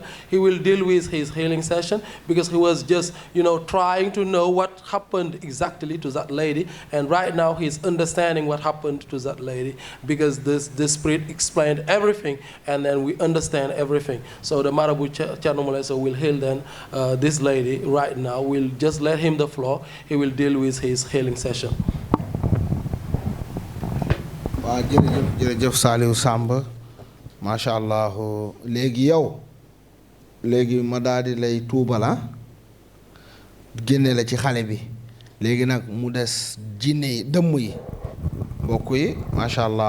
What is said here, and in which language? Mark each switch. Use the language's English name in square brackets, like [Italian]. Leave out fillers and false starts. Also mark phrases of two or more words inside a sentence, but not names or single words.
[English] He will deal with his healing session, because he was just trying to know what happened exactly to that lady, and right now he's understanding what happened to that lady, because this spirit explained everything, and then we understand everything. So the marabout Chernomolaiso will heal then this lady right now. We'll just let him the floor. He will deal with his healing session. [Wolof] Waaw jërëjëf Saliou Samba [Arabic] ما شاء الله. [Wolof] léegi ma daal di lay tuubala génne la ci xale bi, léegi nag mu des jinne yi dëmm yi mbokk yi [Arabic] ما شاء الله.